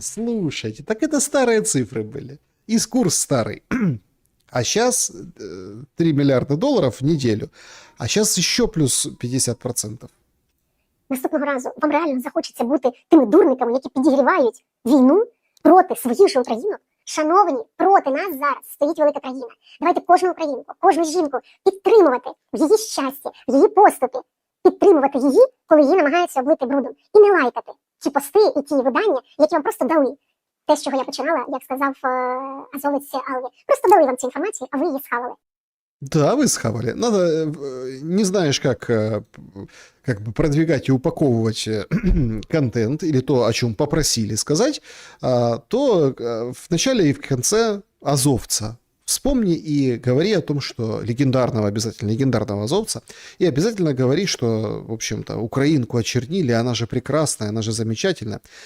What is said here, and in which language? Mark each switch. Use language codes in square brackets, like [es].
[ru] Слушайте, так это старые цифры были. И курс старый. А сейчас 3 миллиарда долларов в неделю. А сейчас еще плюс 50%. [uk] Наступного разу вам реально захочеться бути тими дурниками, які підігрівають війну проти своїх же українок. Шановні, проти нас зараз стоїть велика країна. Давайте кожну українку, кожну жінку підтримувати в її щасті, в її поступі. Підтримувати її, коли її намагаються облити брудом. І не лайкати ті пости і ті видання, які вам просто дали. Те, з чого я починала, як сказав азовець Алві. Просто дали вам цю інформацію, а ви її схавали. [ru] Да, вы схавали. Надо, не знаешь, как бы продвигать и упаковывать контент или то, о чем попросили сказать, то в начале и в конце азовца вспомни и говори о том, что легендарного азовца, и обязательно говори, что, в общем-то, украинку очернили, она же прекрасная, она же замечательная.